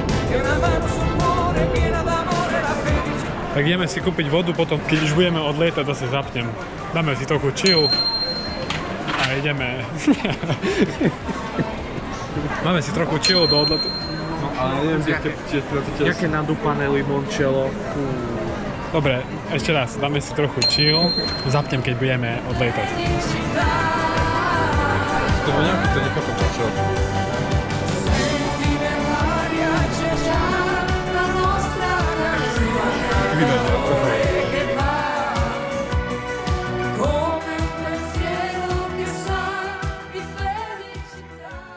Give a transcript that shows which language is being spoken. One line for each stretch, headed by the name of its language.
Italian: E una mano sul cuore piena d'amore la felicità.
Slovak: Tak ideme si kúpiť vodu, potom keď už budeme odlietať, zase zapnem. Dáme si trochu chill a ideme. Máme si trochu chill do odletu. No ale neviem, Jaké nadúpané limoncello. Dobre, ešte raz, dáme si trochu chill, zapnem, keď budeme odlietať. to vonia, to nechápem čo.
Italian: Senti nell'aria c'è già la nostra canzone che va. Come un pensiero che sa di felicità.